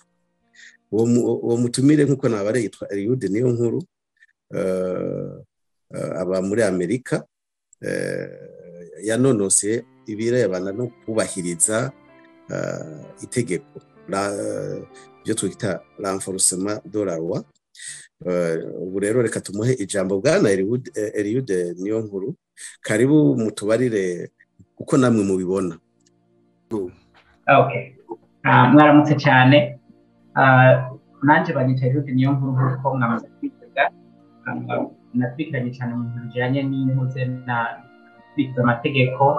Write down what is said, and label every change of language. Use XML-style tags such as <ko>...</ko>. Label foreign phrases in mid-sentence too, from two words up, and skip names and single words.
<rn>Uwo mutumire nk'uko nabare yitwa Eliude niyo nkuru, aba muri Amerika, yanonose ibirebana no kubahiriza itegeko byo twita</rn> <fr>renforcement de la loi.</fr> <rn>Ubu rero reka tumuhe ijambo. Bwana Eliude niyo nkuru, karibu mutubarire uko namwe mubibona. Okay, mwaramutse cyane. Nanje banyita Eliude niyo nkuru ko mwamaze kwivuga, natwikanye cyane mu bijyanye n'impuze na kwiga amategeko.</rn>